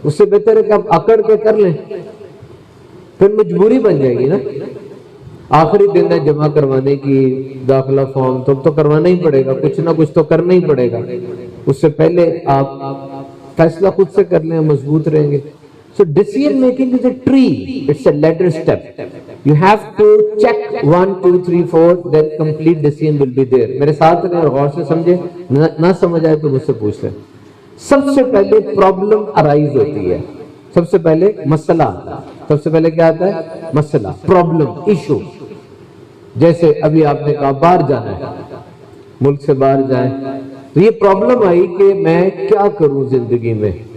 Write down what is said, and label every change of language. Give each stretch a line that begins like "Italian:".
Urdu: اس سے بہتر ہے کہ آپ اکڑ کے کر لیں، پھر مجبوری بن جائے گی نا. آخری دن ہے جمع کروانے کی داخلہ فارم، تو کروانا ہی پڑے گا، کچھ نہ کچھ تو کرنا ہی پڑے گا. اس سے پہلے آپ فیصلہ خود سے کر لیں، مضبوط رہیں گے.
English: So decision making is a tree, it's a ladder step. You have to check 1, 2, 3, 4, then complete decision will be there.
Urdu: میرے ساتھ رہیں اور غور سے سمجھیں، نہ سمجھ آئے تو مجھ سے پوچھ لیں. سب سے پہلے پرابلم ارائز ہوتی ہے، سب سے پہلے مسئلہ آتا ہے. سب سے پہلے کیا آتا ہے؟ مسئلہ، پرابلم، ایشو. جیسے ابھی آپ نے کہا باہر جانا ہے، ملک سے باہر جائیں، تو یہ پرابلم آئی کہ میں کیا کروں زندگی میں.